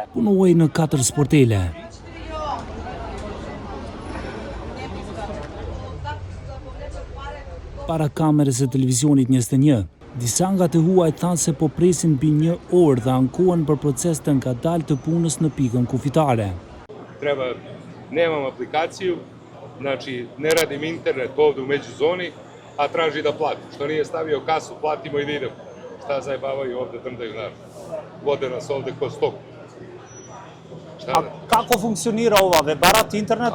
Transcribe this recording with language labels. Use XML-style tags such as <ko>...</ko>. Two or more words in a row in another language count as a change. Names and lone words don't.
<sq>Punuaj në 4 sportele. Para kamerës e televizionit 21, disa nga të huaj thanë se po presin mbi 1 orë dhe ankohen për proces të ngadalë të punës në pikën kufitare.</sq> <bs>Nemam aplikaciju, znači ne radim internet ovdje u međuzoni, a traži da plati. Što nije stavio kasu, platimo i da idemo. Šta zajebavaju ovdje, drndaju nas. Vode nas ovdje ko stok. A kako funkcionira ova vebarat internet?</bs>